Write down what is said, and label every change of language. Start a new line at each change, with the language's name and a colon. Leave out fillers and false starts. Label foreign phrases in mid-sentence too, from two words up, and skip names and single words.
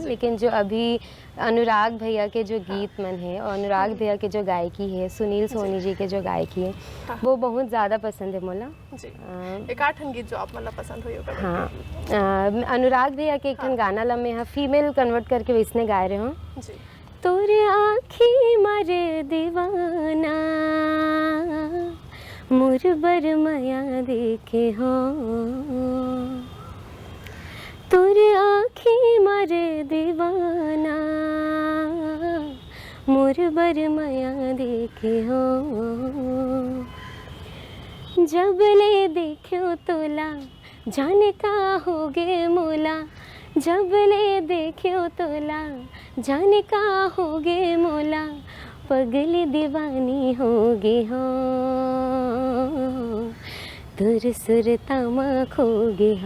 Chhattisgarhi: लेकिन जो अभी अनुराग भैया के जो गीत मन है और अनुराग भैया के जो गायकी है, सुनील सोनी जी के जो गायकी है, वो बहुत ज़्यादा पसंद है मोला। एक आठन गीत जो आप मतलब पसंद हुई होगा? हाँ, अनुराग भैया के एक गाना ला मैं
English: female convert
Chhattisgarhi: करके वैसने गा रहे हूँ। तोरे आँखी मारे दीवाना मुर बर माया देखे हो, तुर आँखें मारे दीवाना मोर बर माया देखे हो, जब ले देखो तोला जाने का होगे मोला, जब ले देखो तोला जाने का होगे मोला, पगली दीवानी होगी हो, तुर सुरता में खोगे हो।